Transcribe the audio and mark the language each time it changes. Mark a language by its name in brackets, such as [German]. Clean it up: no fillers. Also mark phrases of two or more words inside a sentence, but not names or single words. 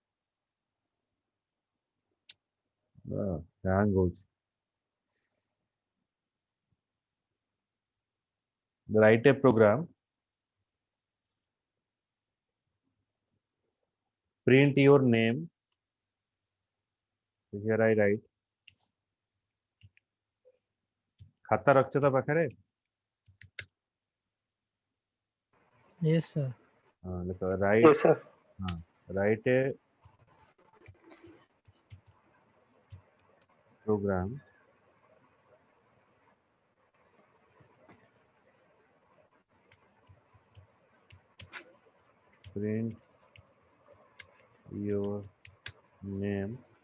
[English] Hang goes. Write a program. Print your name. So here I write. [Odia] ଖାତା ରଖଛ ତ ପାଖରେ? [English] Yes, sir. [Hindi] देखो write. [English] Yes, sir. Write a program. Print your name.